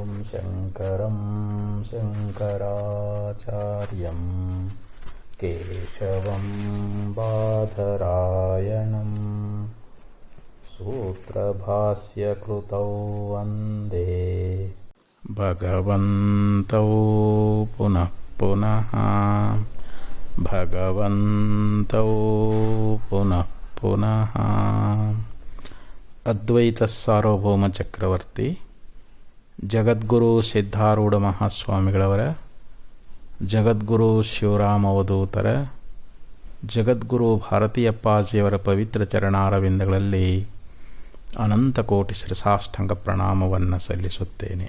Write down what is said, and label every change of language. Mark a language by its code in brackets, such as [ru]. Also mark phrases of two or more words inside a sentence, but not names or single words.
[sa] शङ्करं शङ्कराचार्यं केशवं बादरायणं सूत्रभाष्यकृतौ वन्दे भगवन्तौ पुनः पुनः भगवन्तौ पुनः पुनः. [kn] ಅದ್ವೈತ ಸಾರ್ವಭೌಮ ಚಕ್ರವರ್ತಿ ಜಗದ್ಗುರು ಸಿದ್ಧಾರೂಢ ಮಹಾಸ್ವಾಮಿಗಳವರ, ಜಗದ್ಗುರು ಶಿವರಾಮ ಅವಧೂತರ, ಜಗದ್ಗುರು ಭಾರತೀಯಪ್ಪಾಜಿಯವರ ಪವಿತ್ರ ಚರಣಾರವಿಂದಗಳಲ್ಲಿ ಅನಂತಕೋಟಿ ಶ್ರೀಸಾಷ್ಟಾಂಗ ಪ್ರಣಾಮವನ್ನು ಸಲ್ಲಿಸುತ್ತೇನೆ.